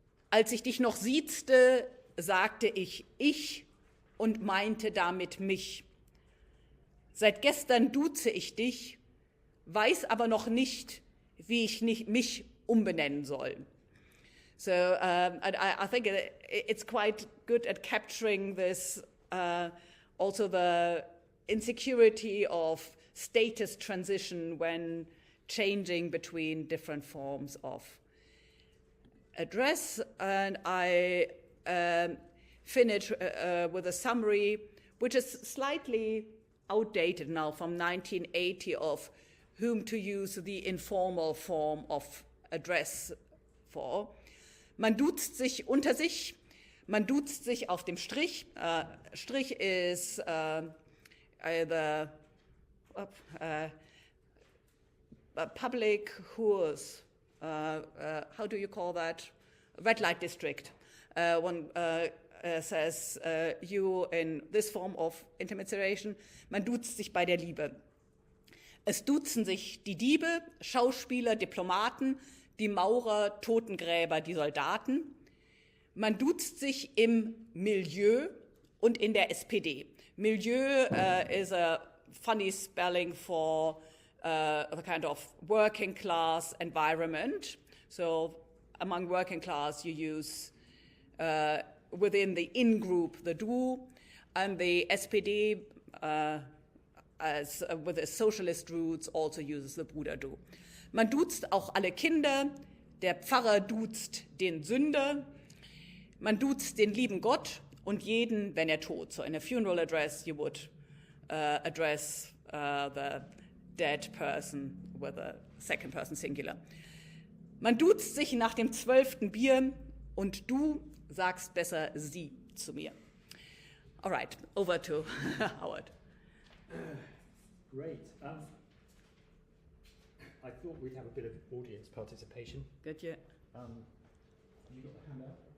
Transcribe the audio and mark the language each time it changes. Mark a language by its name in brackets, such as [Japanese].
[German] Als ich dich noch siezte, sagte ich und meinte damit mich. Seit gestern duze ich dich, weiß aber noch nicht, wie ich mich umbenennen soll. [English] So I think it's quite good at capturing this, also the insecurity of status transition when changing between different forms of address. And I finish with a summary, which is slightly outdated now, from 1980, of whom to use the informal form of address for. [German] Man duzt sich unter sich, man duzt sich auf dem Strich. [English] Strich is the public who's, how do you call that? Red light district. One says you in this form of intermediation, [German] man duzt sich bei der Liebe. Es duzen sich die Diebe, Schauspieler, Diplomaten, die Maurer, Totengräber, die Soldaten. Man duzt sich im Milieu und in der SPD. [English] Milieu is a funny spelling for the kind of working class environment. So among working class you use within the in-group the Du, and the SPD as with its socialist roots also uses the Bruder Du. [German] Man duzt auch alle Kinder, der Pfarrer duzt den Sünder, man duzt den lieben Gott und jeden, wenn er tot. [English] So in a funeral address you would address the dead person with a second person singular. [German] Man duzt sich nach dem 12. Bier und du sagst besser sie zu mir. [English] All right, over to Howard. Great. I thought we'd have a bit of audience participation. Good, yeah. Have you got the handout?